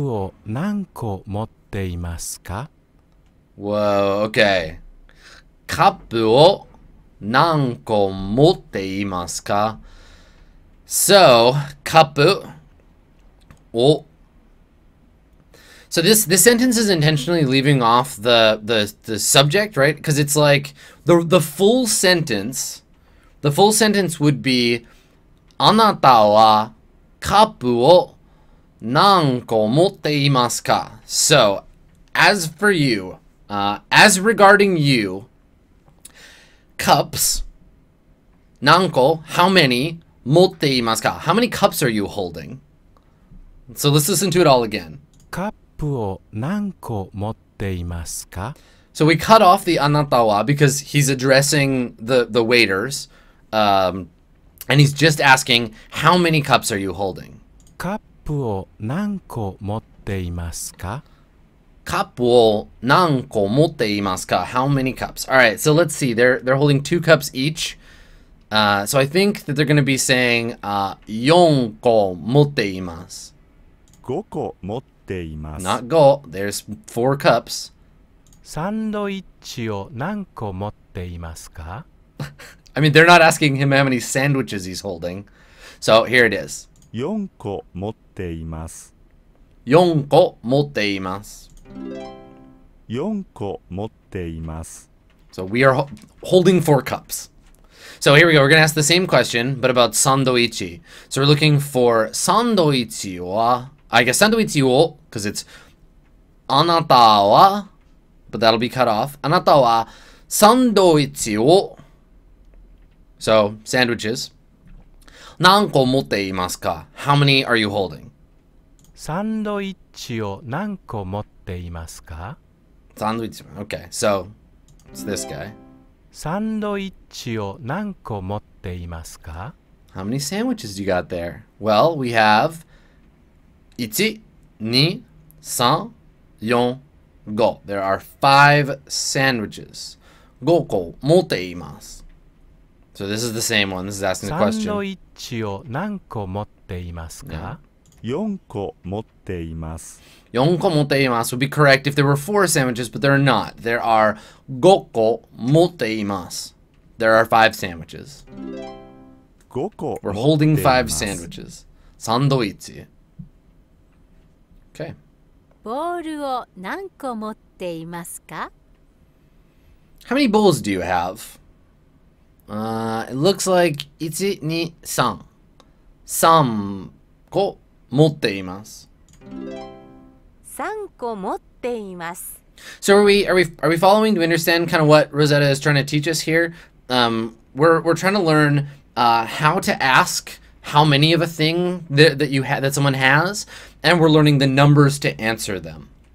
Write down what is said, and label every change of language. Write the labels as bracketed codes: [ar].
[ja] プを何個持っていますか？ [en] Whoa, okay. [ja] カップを何個持っていますか? [en] So, [ja] カップを [en] So this sentence is intentionally leaving off the subject, right? Because it's like the full sentence would be [ja] あなたはカップを何個持っていますか? [en] So, as for you, as regarding you, cups, 何個, how many, [ja] 持っていますか? [en] How many cups are you holding? So let's listen to it all again. [ja] カップを何個持っていますか? [en] So we cut off the anata wa because he's addressing the waiters, and he's just asking, how many cups are you holding? [ja] カップを何個持っていますか? Cup wo nanko motte imasu ka? [en] How many cups? All right, so let's see. They're holding 2 cups each. So I think that they're going to be saying [ja] 4個持っています. 5個持っています。 [en] Not go. There's 4 cups. [ja] サンドイッチを何個持っていますか? [en] I mean, they're not asking him how many sandwiches he's holding. So here it is. [ja] 4個持っています。 4個持っています. 4個持っています。 [en] So we are holding 4 cups. So here we go. We're going to ask the same question, but about sandoichi. So we're looking for sandoichi wa, I guess [ja] sandoichi wo, [en] because it's anata wa, but that'll be cut off. [ja] Anata wa sandoichi wo. [en] So sandwiches. [ja] Nanko motte imasu ka? [en] How many are you holding? [ja] サンドイッチを何個持っていますか? [en] Sandoichi. Okay, so it's this guy. [ja] サンドイッチを何個持っていますか? [en] How many sandwiches do you got there? Well, we have 1, 2, 3, 4, 5. There are 5 sandwiches. [ja] 5個持っています. [en] So this is the same one. This is asking the [ja] サンド [en] question. [ja] イッチを何個持っていますか? 4個持っています。 4個持っています [en] would be correct if there were 4 sandwiches, but there are not. There are [ja] 5個持っています. [en] There are 5 sandwiches. [ja] 5個 [en] We're [ja] 持ってい [en] holding [ja] ます。 [en] 5 sandwiches. サンドイッチ.Okay. [ja] ボールを何個持っていますか? [en] How many bowls do you have? It looks like 1, 2, 3. [ja] 3個持っています. 3個持っています. [en] So are we following? Do we understand kind of what Rosetta is trying to teach us here? We're trying to learn how to ask how many of a thing that someone has, and we're learning the numbers to answer them.